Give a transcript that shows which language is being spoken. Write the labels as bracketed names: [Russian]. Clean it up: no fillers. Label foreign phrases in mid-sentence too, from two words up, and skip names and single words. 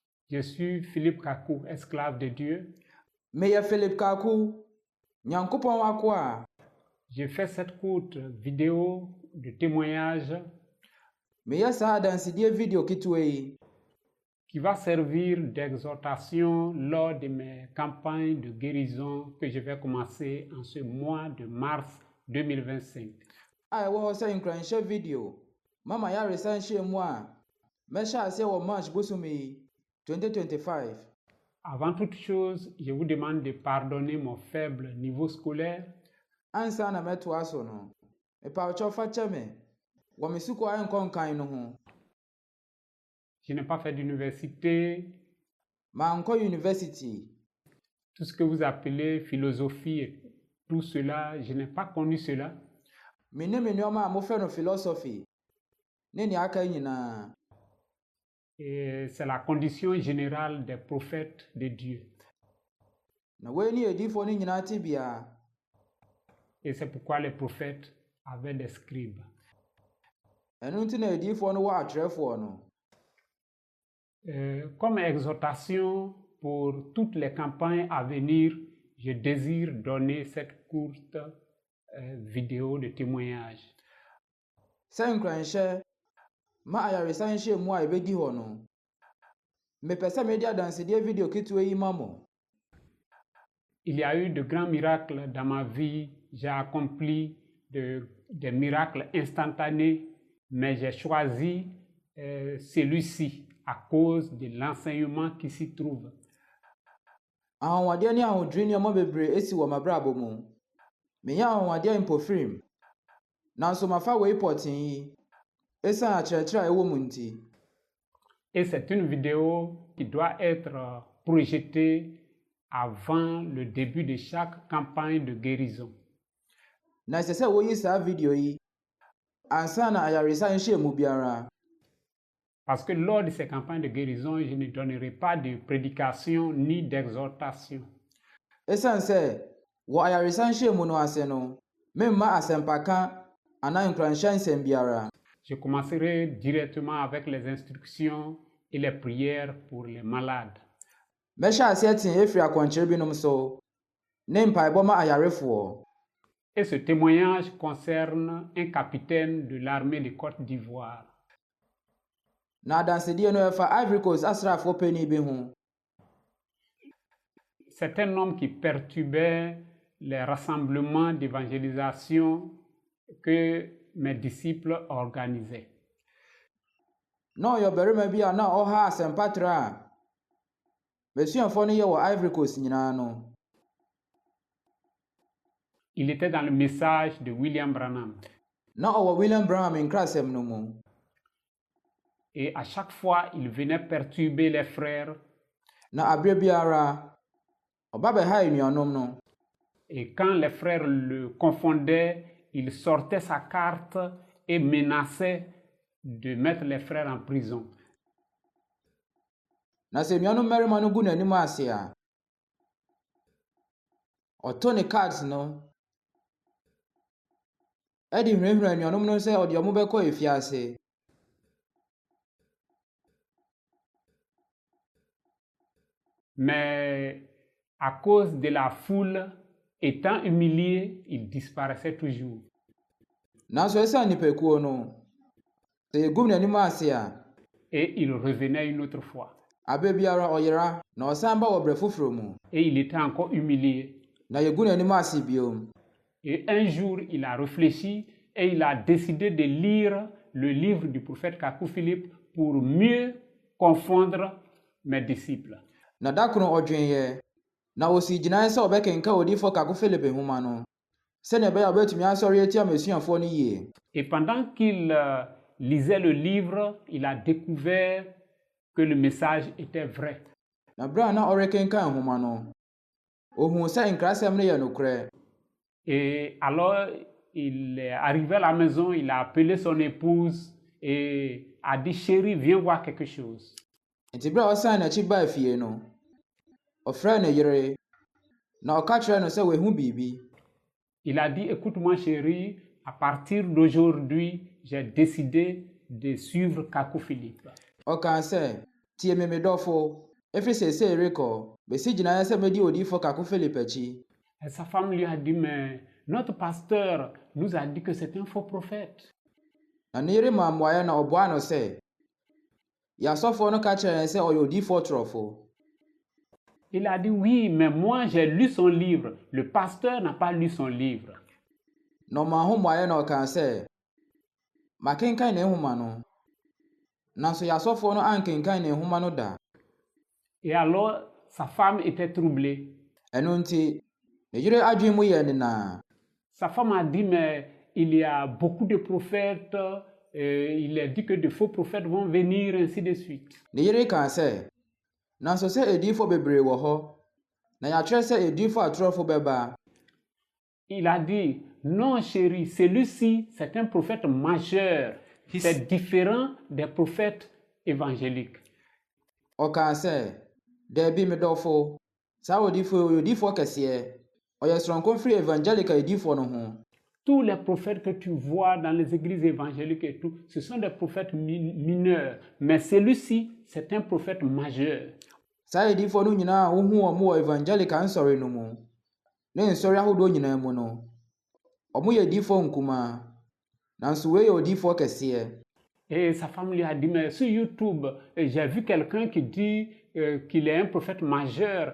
[French] Je suis Philippe Kakou, esclave de Dieu. [Akan] Meyɛ Philip Kaku, Nyankopɔn w'akoa. [French] J'ai fait cette courte vidéo de témoignage [Akan] Meyɛ saa adansedie video ketewa yi, [French] qui va servir d'exhortation lors de mes campagnes de guérison que je vais commencer en ce mois de mars 2025. [Akan] a ɛwɔ hɔ sɛ nkranhyɛ video, mama yaresa nhyɛ mu a mɛhyɛ aseɛ wɔ March bosom yi 2025. [French] Avant toute chose, je vous demande de pardonner mon faible niveau scolaire. [Akan] Ansa na mɛtoa so no, mepawkyɛw fa kyɛ me wɔ me sukuu a ɛnkɔ nkan no ho. [French] Je n'ai pas fait d'université. [Akan] Mankɔ university. [French] Tout ce que vous appelez philosophie et tout cela, je n'ai pas connu cela. [Akan] Me ne me nneɛma a mofrɛ no philosophy ne nea aka nyinaa. [French] Et c'est la condition générale des prophètes de Dieu. [Akan] Na wei ne adiyifoɔ no nyinaa te bia. [French] Et c'est pourquoi les prophètes avaient des scribes. [Akan] Ɛno nti na adiyifoɔ no wɔ atwerɛfoɔ no. [French] Comme exhortation pour toutes les campagnes à venir, je désire donner cette courte vidéo de témoignage. [Akan] Sɛ nkranhyɛ ma ayaresa nhyɛ mu a ɛbɛdi hɔ no, mepɛ sɛ mede adansedie video ketewa yi ma mo. [French] Il y a eu de grands miracles dans ma vie. J'ai accompli des miracles instantanés, mais j'ai choisi celui-ci à cause de l'enseignement qui s'y trouve. [Akan] Ahonwadeɛ ne ahodwiri nneɛma bebree esi wɔ m'abrabɔ mu. Menya ahonwadeɛ mpofirim. Nanso mafa wei pɔten yi, esiane akyerɛkyerɛ a ɛwɔ mu nti. [French] Et c'est une vidéo qui doit être projetée avant le début de chaque campagne de guérison. [Akan] Na ɛsɛ sɛ woyi saa video yi ansa na ayaresa nhyɛ mu biara. [French] Parce que lors de ces campagnes de guérison, je ne donnerai pas de prédication ni d'exhortation. [Akan] Esiane sɛ wɔ ayaresa nhyɛ mu no ase no, memma asɛmpaka anaa nkranhyɛ nsɛm biara. [French] Je commencerai directement avec les instructions et les prières pour les malades. [Akan] Mɛhyɛ aseɛ tee efiri akɔnkyerɛ binom so, ne mpaebɔ ma ayarefoɔ. [French] Et ce témoignage concerne un capitaine de l'armée de Côte d'Ivoire. [Akan] Na adansedie no ɛfa Ivory Coast asraafoɔ panyin bi ho. [French] C'est un homme qui perturbait les rassemblements d'évangélisation que mes disciples organisaient. [Akan] Na ɔyɛ ɔbarima bi a na ɔha asɛmpatrɛ a mesuafoɔ no yɛ wɔ Ivory Coast nyinaa no. [French] Il était dans le message de William Branham. [Akan] Na ɔwɔ William Branham nkrasɛm no mu. [French] Et à chaque fois, il venait perturber les frères. [Akan] Na abere biara, ɔba bɛha anuanom no. [French] Et quand les frères le confondaient, il sortait sa carte et menaçait de mettre les frères en prison. [Akan] Na sɛ anuanom mmarima no gu n'anim ase a, ɔtɔ ne cards no, ɛde hwirahwira anuanom no sɛ ɔde ɔmo bɛkɔ efiase. [French] Mais à cause de la foule étant humiliée, il disparaissait toujours. [Akan] Nanso esiane nipakuo no, sɛ yɛgu n'anim ase a, [French] Et il revenait une autre fois. [Akan] abere biara ɔyera na ɔsan ba wɔ brɛ foforɔ mu. [French] Et il était encore humilié. [Akan] Na yɛgu n'anim ase biom. [French] Et un jour, il a réfléchi et il a décidé de lire le livre du prophète Kakou Philippe pour mieux confondre mes disciples. [Akan] Na da koro ɔdwenyɛ, na osi gyinae sɛ ɔbɛkenka odiyifo Kaku Philip nhoma no, sɛnea ɛbɛyɛ a ɔbɛtumi asɔre atia masuafoɔ no yie. [French] Et pendant qu'il lisait le livre, il a découvert que le message était vrai. [Akan] Na bere a na ɔrekenka nhoma no, ohuu sɛ nkrasɛm no yɛ nokorɛ. [French] Et alors, il est arrivé à la maison, il a appelé son épouse et a dit, chérie, viens voir quelque chose. [Akan] Nti bere a ɔsan n'akyi baa fie no, ɔfrɛɛ ne yere, na ɔka kyerɛɛ no sɛ wahu biribi. [French] Il a dit, écoute-moi chérie, à partir d'aujourd'hui, j'ai décidé de suivre Kakou Philippe. [Akan] Ɔkaa sɛ, tie me medɔfo, Ɛfiri seesei rekɔ, bɛsi gyinaeɛ sɛ mɛdi odiifo Kako Philip akyi. [French] Et sa femme lui a dit, mais notre pasteur nous a dit que c'est un faux prophète. [Akan] Na ne yere maa mmuaeɛ na ɔboaa no sɛ, yɛasɔfoɔ no ka kyerɛ yɛn sɛ ɔyɛ odiifo torɔfo. [French] Il a dit, oui, mais moi j'ai lu son livre. Le pasteur n'a pas lu son livre. [Akan] Na ɔmaa ho mmuaeɛ na ɔkaa sɛ, makenkan ne nhoma no, nanso yɛasɔfoɔ no ankenkan ne nhoma no da. [French] Et alors, sa femme était troublée. [Akan] Ɛno nti, ne yere adwene mu yɛɛ nenaa. [French] Sa femme a dit, mais il y a beaucoup de prophètes, il a dit que de faux prophètes vont venir, ainsi de suite. [Akan] Ne yere kaa sɛ, nanso sɛ ediifo bebree wɔ hɔ, na yɛakyerɛ sɛ ediifo atorɔfo bɛba. [French] Il a dit, non chérie, celui-ci, c'est un prophète majeur. C'est différent des prophètes évangéliques. [Akan] Ɔkaa sɛ, daabi me dɔfo, saa odiifo yi ɔyɛ odiifo kɛseɛ. Ɔyɛ soronko firi evangelica ediifo no ho. [French] Tous les prophètes que tu vois dans les églises évangéliques et tout, ce sont des prophètes mineurs. Mais celui-ci, c'est un prophète majeur. [Akan] Saa ediifo no nyinaa a wohu wɔn wɔ evangelica nsɔre no mu, ne nsɔre ahodoɔ nyinaa mu no, wɔn yɛ ediifo nkumaa, nanso wei yɛ odiifo kɛseɛ. [French] Et sa femme lui a dit, mais sur YouTube, j'ai vu quelqu'un qui dit qu'il est un prophète majeur.